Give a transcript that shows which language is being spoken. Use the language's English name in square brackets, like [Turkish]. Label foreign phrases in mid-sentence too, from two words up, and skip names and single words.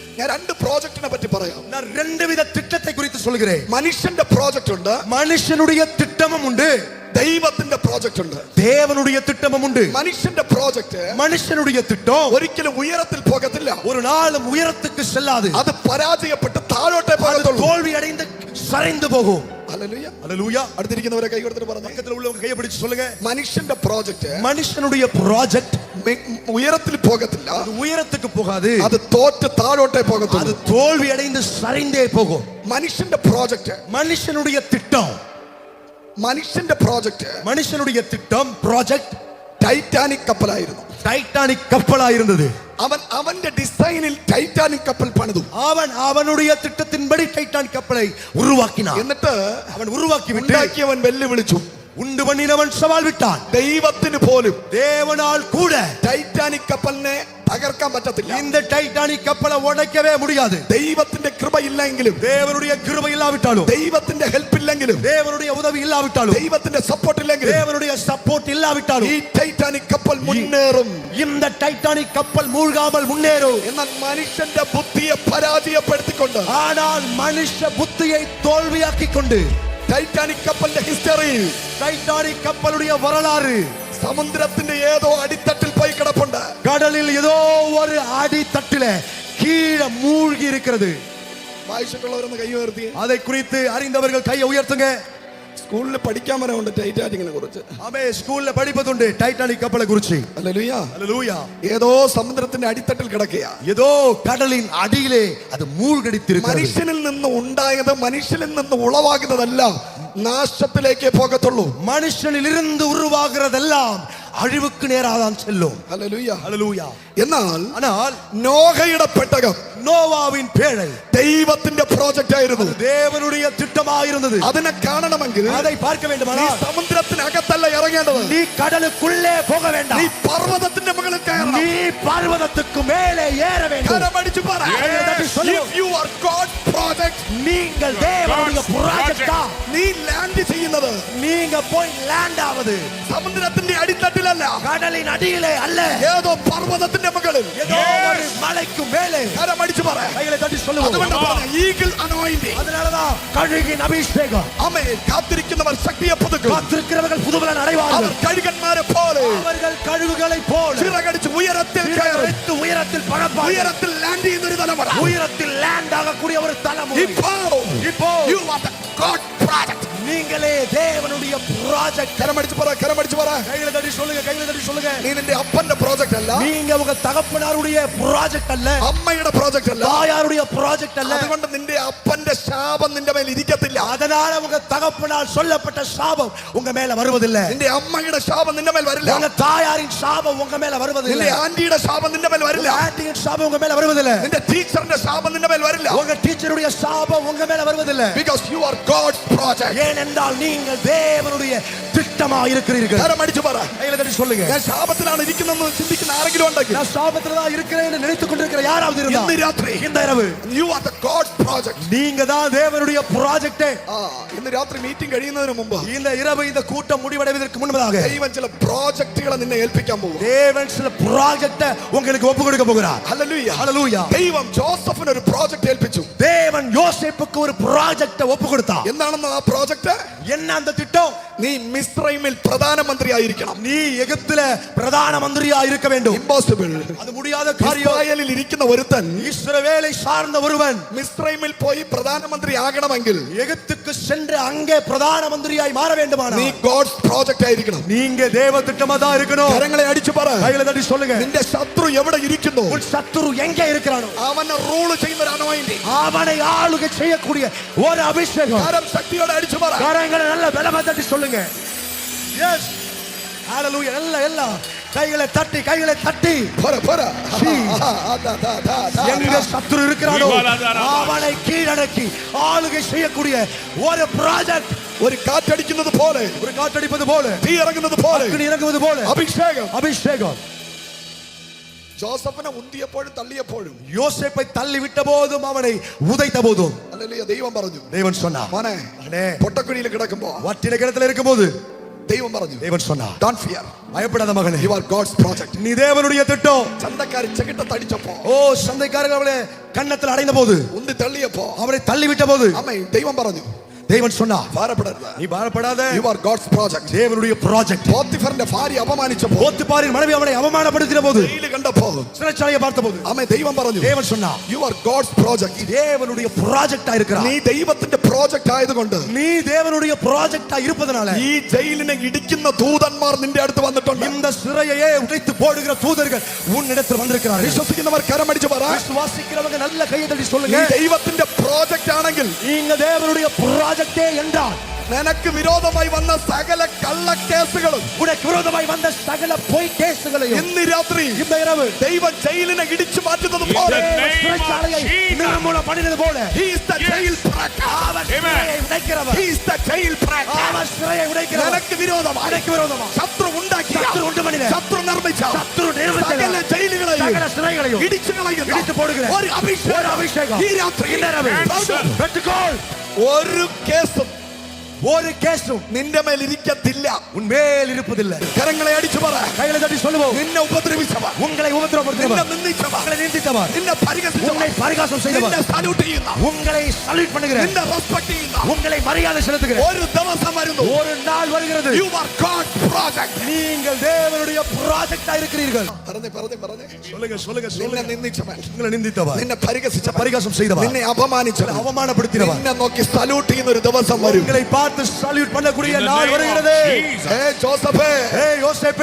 [Malayalam] ഞാൻ രണ്ട് പ്രോജക്റ്റിനെ പറ്റി പറയാം. [Tamil] நான் ரெண்டு வித திட்டத்தை குறித்து சொல்கிறேன். [Malayalam] മനുഷ്യന്റെ പ്രോജക്റ്റ് ഉണ്ട്, [Tamil] மனுஷனுடைய திட்டமும் உண்டு, [Malayalam] ദൈവത്തിന്റെ പ്രോജക്റ്റ് ഉണ്ട്. [Tamil] தேவனுடைய திட்டமும் உண்டு. [Malayalam] മനുഷ്യന്റെ പ്രോജക്റ്റ് [Tamil] மனுஷனுடைய திட்டம் [Malayalam] ഒരിക്കലും ഉയരത്തിൽ പോകത്തില്ല. [Tamil] ஒரு நாளும் உயரத்துக்கு செல்லாது. [Malayalam] അത് പരാജയപ്പെട്ട് താഴോട്ടേ പോകത്തുള്ളൂ. [Tamil] தோல்வி அடைந்து சரிந்து போகும். [Malayalam] ഹല്ലേലൂയ. [Tamil] ஹல்லேலூயா. [Malayalam] അടുത്തിരിക്കുന്നവരെ കൈ കൊടുത്തിട്ട് പറഞ്ഞു, [Tamil] பக்கத்துல உள்ளவங்க கையை பிடிச்சு சொல்லுங்க. [Malayalam] മനുഷ്യന്റെ പ്രോജക്റ്റ് [Tamil] மனுஷனுடைய ப்ராஜெக்ட் [Malayalam] ഉയരത്തിൽ പോകത്തില്ല, [Tamil] அது உயரத்துக்கு போகாது, [Malayalam] അത് തോറ്റ് താഴോട്ടേ പോകത്തുള്ളൂ. [Tamil] அது தோல்வி அடைந்து சரிந்தே போகும். [Malayalam] മനുഷ്യന്റെ പ്രോജക്റ്റ്, [Tamil] மனுஷனுடைய திட்டம், [Malayalam] മനുഷ്യന്റെ പ്രോജക്റ്റ് [Tamil] மனுஷனுடைய திட்டம் ப்ராஜெக்ட் [Malayalam] ടൈറ്റാനിക് കപ്പലായിരുന്നു. [Tamil] டைட்டானிக் கப்பலா இருந்தது. [Malayalam] അവന്റെ ഡിസൈനിൽ ടൈറ്റാനിക് കപ്പൽ പണിതു. [Tamil] அவனுடைய திட்டத்தின்படி டைட்டானிக் கப்பலை உருவாக்கினான். [Malayalam] എന്നിട്ട് [Tamil] அவன் உருவாக்கி விட்டு [Malayalam] ഉണ്ടാക്കിയവൻ വെല്ലുവിളിച്ചു. [Tamil] உண்டு பண்ணினவன் சவால் விட்டான். [Malayalam] ദൈവത്തിന് പോലും [Tamil] தேவனால் கூட [Malayalam] ടൈറ്റാനിക് കപ്പലിനെ തകർക്കാൻ പറ്റത്തില്ല. [Tamil] இந்த டைட்டானிக் கப்பலை உடைக்கவே முடியாது. [Malayalam] ദൈവത്തിന്റെ കൃപ ഇല്ലെങ്കിലും, [Tamil] தேவனுடைய கிருபை இல்லாவிட்டாலும், [Malayalam] ദൈവത്തിന്റെ ഹെൽപ്പ് ഇല്ലെങ്കിലും, [Tamil] தேவனுடைய உதவி இல்லாவிட்டாலும், [Malayalam] ദൈവത്തിന്റെ സപ്പോർട്ട് ഇല്ലെങ്കിലും, [Tamil] தேவனுடைய சப்போர்ட் இல்லாவிட்டாலும் [Malayalam] ഈ ടൈറ്റാനിക് കപ്പൽ മുന്നേറും. [Tamil] இந்த டைட்டானிக் கப்பல் மூழ்காமல் முன்னேறும். [Malayalam] എന്നാൽ മനുഷ്യന്റെ ബുദ്ധിയെ പരാജയപ്പെടുത്തിക്കൊണ്ട്, [Tamil] ஆனால் மனுஷ புத்தியை தோல்வியாக்கிக் கொண்டு, [Malayalam] ടൈറ്റാനിക് കപ്പലിന്റെ ഹിസ്റ്ററി, [Tamil] டைட்டானிக் கப்பலுடைய வரலாறு [Malayalam] സമുദ്രത്തിന്റെ ഏതോ അടിത്തട്ടിൽ പോയി കിടപ്പുണ്ട്. [Tamil] கடலில் ஏதோ ஒரு அடித்தட்டில கீழே மூழ்கி இருக்கிறது. [Malayalam] വായിച്ചിട്ടുള്ളവരൊന്ന് കൈ ഉയർത്തി. [Tamil] அதை குறித்து அறிந்தவர்கள் கையை உயர்த்துங்க. [Malayalam] സ്കൂളിൽ പഠിക്കാൻ വരവുണ്ട് ടൈറ്റാനിക്കിനെ കുറിച്ച്. [Tamil] ஆமே, ஸ்கூல்ல படிப்பதுண்டு டைட்டானிக் கப்பலை குறித்து. [Malayalam] ഹല്ലേലൂയ. [Tamil] ஹல்லேலூயா. [Malayalam] ഏതോ സമുദ്രത്തിന്റെ അടിത്തട്ടിൽ കിടക്കുക. [Tamil] ஏதோ கடலின் அடியிலே அது மூழ்கடித்திருக்கிறது. [Malayalam] മനുഷ്യനിൽ നിന്ന് ഉണ്ടായത്, മനുഷ്യനിൽ നിന്ന് ഉളവാകുന്നതെല്ലാം നാശത്തിലേക്കേ പോകത്തുള്ളൂ. [Tamil] மனுஷனில் இருந்து உருவாகிறதெல்லாம் அழிவுக்கு நேராதான் செல்லும். [Malayalam] ഹല്ലേലൂയ. [Tamil] ஹல்லேலூயா. [Malayalam] എന്നാൽ [Tamil] ஆனால் [Malayalam] നോഹയുടെ പെട്ടകം [Tamil] நோவாவின் பேழை [Malayalam] ദൈവത്തിന്റെ പ്രോജക്റ്റ് ആയിരുന്നു. [Tamil] தேவனுடைய திட்டமாயிருந்தது. [Malayalam] അതിനെ കാണണമെങ്കിൽ [Tamil] அதை பார்க்க [Malayalam] നീ [Tamil] வேண்டுமானால் [Malayalam] സമുദ്രത്തിനകത്തല്ല ഇറങ്ങേണ്ടത്. [Tamil] நீ கடலுக்குள்ளே போக [Malayalam] നീ [Tamil] வேண்டாம். [Malayalam] പർവ്വതത്തിന്റെ മുകളിൽ കയറണം. [Tamil] நீ பர்வதத்துக்கு மேலே ஏற வேண்டும். [Malayalam] കരമടിച്ചു പറ, [English] if you are God's project, [Tamil] நீங்கள் தேவனுடைய ப்ராஜெக்டா, [Malayalam] നീ ലാൻഡ് ചെയ്യുന്നത് [Tamil] நீங்க போய் லேண்ட் ஆவது [Malayalam] സമുദ്രത്തിന്റെ അടിത്തട്ടിലല്ല, [Tamil] கடலின் அடியிலே அல்ல, [Malayalam] ഏതോ പർവ്വതത്തിന്റെ മുകളിൽ. [Tamil] ஏதோ ஒரு மலைக்கு மேலே. [Malayalam] കരമടിച്ചു പറ. [Tamil] கைகளை തട്ടി சொல்லுவோம். [Malayalam] അതുകൊണ്ട് പറഞ്ഞ [English] eagle anointing. [Tamil] அதனாலதான் கழுகின் அபிஷேகம். [Malayalam] ആമേൻ. കാത്തിരിക്കുന്നവർ ശക്തിയെ പുതുക്കും. [Tamil] காத்திருக்கிறவர்கள் പുതുബലൻ அடைவார்கள். [Malayalam] അവർ കഴുകന്മാരെ പോലെ [Tamil] அவர்கள் കഴുകുகளைப் போல [Malayalam] ചിറകടിച്ച് ഉയരത്തിൽ കയറും. [Tamil] சிறகடித்து உயரத்தில் பறப்பார்கள். [Malayalam] ഉയരത്തിൽ ലാൻഡ് ചെയ്യുന്ന ഒരു തലമുറ. [Tamil] உயரத்தில் லேண்ட் ஆகக்கூடிய ஒரு தலைமுறை. [English] இப்போ you are the God project. [Tamil] நீங்களே தேவனுடைய ப்ராஜெக்ட். [Malayalam] കരമടിച്ചു പറ, കരമടിച്ചു പറ. [Tamil] கைகளை தட்டி சொல்லுங்க, கைகளை தட்டி சொல்லுங்க. [Malayalam] നീ നിന്റെ അപ്പന്റെ പ്രോജക്റ്റ് അല്ല, [Tamil] நீங்க உங்க தகப்பனாருடைய ப்ராஜெக்ட் அல்ல, [Malayalam] അമ്മയുടെ പ്രോജക്റ്റ് അല്ല. [Tamil] தாயாருடைய ப்ராஜெக்ட் அல்ல. [Malayalam] അതുകൊണ്ട് നിന്റെ അപ്പന്റെ ശാപം നിന്റെ മേൽ ഇരിക്കത്തില്ല. [Tamil] அதனால உங்க தகப்பனால் சொல்லப்பட்ட சாபம் உங்க மேல வருவதில்லை. [Malayalam] നിന്റെ അമ്മയുടെ ശാപം നിന്റെ മേൽ വരില്ല. [Tamil] உங்க தாயாரின் சாபம் உங்க மேல வருவதில்லை. [Malayalam] നിന്റെ ആന്റിയുടെ ശാപം നിന്റെ മേൽ വരില്ല. [Tamil] ஆன்ட்டியின் சாபம் உங்க மேல வருவதில்லை. [Malayalam] നിന്റെ ടീച്ചറിന്റെ ശാപം നിന്റെ മേൽ വരില്ല. [Tamil] உங்க டீச்சருடைய சாபம் உங்க மேல வருவதில்லை. [English] Because you are God's project. [Tamil] ஏனென்றால் நீங்கள் தேவனுடைய திட்டமா இருக்கிறீர்கள். [Malayalam] കരമടിച്ചു പറ. [Tamil] கைகளை தட்டி சொல்லுங்க. [Malayalam] ഞാൻ ശാപത്തിലാണ് ഇരിക്കുന്നതെന്ന് ചിന്തിക്കുന്ന ആരെങ്കിലും ഉണ്ടെങ്കിൽ, [Tamil] நான் சாபத்துல தான் இருக்கிறேன் என்று நினைத்துக் கொண்டிருக்கிற யாராவது இருந்தா, [Malayalam] ഇന്ന് രാത്രി [Tamil] இந்த இரவு [English] you are the God project. [Tamil] நீங்க தான் தேவனுடைய ப்ராஜெக்ட். [Malayalam] ഇന്ന് രാത്രി മീറ്റിംഗ് കഴിയുന്നതിന് മുമ്പ് [Tamil] இந்த இரவு இந்த கூட்டம் முடிவடைவதற்கு முன்பதாக [Malayalam] ദൈവം ചില പ്രോജക്റ്റുകളെ നിന്നെ ഏൽപ്പിക്കാൻ പോകും. [Tamil] தேவன் சில ப்ராஜெக்ட உங்களுக்கு ஒப்பு கொடுக்க போகிறார். [Malayalam] ഹല്ലേലൂയ. [Tamil] ஹல்லேலூயா. [Malayalam] ദൈവം ജോസഫിന് ഒരു പ്രോജക്റ്റ് ഏൽപ്പിച്ചു. [Tamil] தேவன் யோசேப்புக்கு ஒரு ப்ராஜெக்ட ஒப்பு கொடுத்தார். [Malayalam] എന്താണെന്ന് ആ പ്രോജക്റ്റ്? [Tamil] என்ன அந்த திட்டம்? [Malayalam] നീ മിസ്രൈമിൽ പ്രധാനമന്ത്രി ആയിരിക്കണം. [Tamil] நீ எகிப்தில பிரதான மந்திரியா இருக்க வேண்டும். [Malayalam] ഇമ്പോസിബിൾ. [Tamil] அது முடியாத காரியம். [Malayalam] ഇസ്രായേലിൽ ഇരിക്കുന്ന ഒരുത്തൻ [Tamil] இஸ்ரவேலை சார்ந்த ஒருவன் [Malayalam] മിസ്രൈമിൽ പോയി പ്രധാനമന്ത്രി ആകണമെങ്കിൽ [Tamil] எகிப்துக்கு சென்று அங்கே பிரதான மந்திரியாய் மாற வேண்டுமானால் [Malayalam] നീ [English] God's project [Malayalam] ആയിരിക്കണം. [Tamil] நீங்க தேவ திட்டமா தான் இருக்கணும். [Malayalam] കരങ്ങളെ അടിച്ചു പറ. [Tamil] கைகளை தட்டி சொல்லுங்க. [Malayalam] നിന്റെ ശത്രു എവിടെ ഇരിക്കുന്നു, [Tamil] உன் சத்துரு எங்கே இருக்கிறானோ [Malayalam] അവനെ റൂൾ ചെയ്യുന്ന ഒരു അനോയിന്റിംഗ്, [Tamil] அவனை ஆளுகை செய்யக்கூடிய ஒரு அபிஷேகம். [Malayalam] കരം ശക്തിയോടെ അടിച്ചു പറ. [Tamil] கரங்களை நல்ல பலமா தட்டி சொல்லுங்க. எஸ், ஹalleluya. எல்லாம் கைகளை தட்டி, கைகளை தட்டி. [Malayalam] പോര പോര. [Tamil] எங்க சத்துரு இருக்கிறானோ அவனை கீழடக்கி ஆளுகை செய்யக்கூடிய ஒரு ப்ராஜெக்ட். [Malayalam] ഒരു കാറ്റടിക്കുന്നത് പോലെ, [Tamil] ஒரு காற்றடிப்பது போல, [Malayalam] തീ ഇറങ്ങുന്നത് പോലെ, [Tamil] அக்கினி இறங்குவது போல [Malayalam] അഭിഷേകം. [Tamil] அபிஷேகம். [Malayalam] ജോസഫിനെ ഉന്തിയപ്പോഴും തള്ളിയപ്പോഴും, [Tamil] யோசேப்பை தள்ளி விட்ட போதும் அவனை உதைத்த போதும் [Malayalam] ഹല്ലേലൂയ, ദൈവം പറഞ്ഞു, [Tamil] தேவன் சொன்னார், [Malayalam] മോനെ [Tamil] மகனே, [Malayalam] പൊട്ടക്കുഴിയിൽ കിടക്കുമ്പോ, [Tamil] வட்டில கிணத்துல இருக்கும்போது [Malayalam] ദൈവം പറഞ്ഞു, [Tamil] தேவன் சொன்னார், [English] don't fear, [Tamil] பயப்படாத மகனே, [English] you are God's project. [Tamil] நீ தேவனுடைய திட்டம். [Malayalam] ചന്തക്കാരി ചെകിട്ടത്തടിച്ചപ്പോ, [Tamil] ஓ சந்தைக்காரர்கள் அவளை கன்னத்தில் அடைந்த போது, [Malayalam] ഉന്തി തള്ളിയപ്പോ, [Tamil] அவரை தள்ளிவிட்ட போது, [Malayalam] അമ്മ ദൈവം പറഞ്ഞു, [Tamil] தேவன் சொன்னார், [Malayalam] ഭാരപ്പെടരുത്, [Tamil] நீ பாரப்படாத, [English] you are God's project. [Tamil] தேவனுடைய ப்ராஜெக்ட். [Malayalam] പോത്തിഫറിന്റെ ഭാര്യ അപമാനിച്ചപ്പോ, [Tamil] போத்திபாரின் மனைவி அவனை அவமானப்படுத்தின போது, [Malayalam] ജയില് കണ്ടപ്പോ, [Tamil] சிறைச்சாலையை பார்த்தபோது, [Malayalam] അമ്മ ദൈവം പറഞ്ഞു, [Tamil] தேவன் சொன்னார், [English] you are God's project. [Tamil] தேவனுடைய ப்ராஜெக்டா இருக்கிறாய். [Malayalam] നീ ദൈവത്തിന്റെ പ്രോജക്റ്റ് ആയതുകൊണ്ട് [Tamil] நீ தேவனுடைய ப்ராஜெக்டா இருப்பதனால [Malayalam] ഈ ജയിലിനെ ഇടിക്കുന്ന ദൂതന്മാർ നിന്റെ അടുത്ത് വന്നിട്ടുണ്ട്. [Tamil] இந்த சிறையையே உடைத்து போடுகிற தூதர்கள் உன்னிடத்தில் வந்திருக்கிறார்கள். [Malayalam] വിശ്വസിക്കുന്നവർ കരമടിച്ചു പറ, [Tamil] விசுவாசிக்கிறவங்க நல்ல கையை தட்டி [Malayalam] നീ [Tamil] சொல்லுங்க, [Malayalam] ദൈവത്തിന്റെ പ്രോജക്റ്റ് ആണെങ്കിൽ [Tamil] நீங்க தேவனுடைய ப்ராஜெக்டே என்றால் [Malayalam] നിനക്ക് വിരോധമായി വന്ന സകല കള്ളക്കേസുകളും [Tamil] உனக்கு விரோதமாய் வந்த சகல பொய் கேசுகளையும் [Malayalam] ഇന്ന് രാത്രി [Tamil] இந்த இரவு [Malayalam] ദൈവം ജയിലിനെ ഇടിച്ചു മാറ്റുന്നത് പോലെ, [Tamil] சிறைச்சாலையை நிர்மூலம் பண்ணினது போல [English] he is the jail breaker. [Tamil] அவர் சிறையை உடைக்கிறவர். [English] He is the jail breaker. [Tamil] அவர் சிறையை உடைக்கிறவர். [Malayalam] നിനക്ക് വിരോധമായി, [Tamil] எனக்கு விரோதமா [Malayalam] ശത്രു ഉണ്ടാക്കിയ, [Tamil] சத்துரு உண்டு பண்ணின, [Malayalam] ശത്രു നിർമ്മിച്ച [Tamil] சத்துரு நிர்மித்த [Malayalam] സകല ജയിലുകളെയും [Tamil] சகல சிறைகளையும் [Malayalam] ഇടിച്ചു കളയുന്ന [Tamil] இடிச்சு போடுகிற [Malayalam] ഒരു അഭിഷേകം [Tamil] ஒரு [Malayalam] ഈ രാത്രി [Tamil] இந்த இரவு பெற்றுக்கொள். [Malayalam] ഒരു കേസും [Tamil] ஒரு கேசும் [Malayalam] നിന്റെ മേൽ ഇരിക്കത്തില്ല. [Tamil] உன்மேல் இருப்பதில்லை. [Malayalam] കരങ്ങളെ അടിച്ചു പറ, [Tamil] கைகளை தட்டி சொல்லுவோம், [Malayalam] നിന്നെ ഉപദ്രവിച്ചവർ, [Tamil] உங்களை [Malayalam] നിന്നെ [Tamil] உபத்திரப்படுத்தினவர், [Malayalam] നിന്ദിച്ചവർ, [Tamil] உங்களை நிந்தித்தவர், [Malayalam] നിന്നെ പരിഹസിച്ചവർ, [Tamil] உங்களை பரிகாசம் செய்தவர், [Malayalam] നിന്നെ സല്യൂട്ട് ചെയ്യുന്ന, [Tamil] உங்களை சல்யூட் பண்ணுகிற, [Malayalam] നിന്നെ റെസ്പെക്ട് ചെയ്യുന്ന [Tamil] உங்களை மரியாதை செலுத்துகிற [Malayalam] ഒരു ദിവസം വരുന്നു. [Tamil] ஒரு நாள் வருகிறது. [English] You are God's project. [Tamil] நீங்கள் தேவனுடைய ப்ராஜெக்டா இருக்கிறீர்கள். [Malayalam] പറഞ്ഞേ [Tamil] சொல்லுங்க சொல்லுங்க [Malayalam] നിന്നെ [Tamil] சொல்லுங்க. [Malayalam] നിന്ദിച്ചവൻ, [Tamil] உங்களை நிந்தித்தவர், [Malayalam] നിന്നെ പരിഹസിച്ചവൻ, [Tamil] பரிகாசம் செய்தவர், [Malayalam] നിന്നെ അപമാനിച്ചവൻ, [Tamil] அவமானப்படுத்தினவர், [Malayalam] നിന്നെ നോക്കി സല്യൂട്ട് ചെയ്യുന്ന ഒരു ദിവസം വരും. [Tamil] உங்களை பார்த்து சல்யூட் பண்ணக்கூடிய நாள் வருகிறது. [Malayalam] ഹേ ജോസഫേ, [Tamil] ஏய் யோசேப்பே,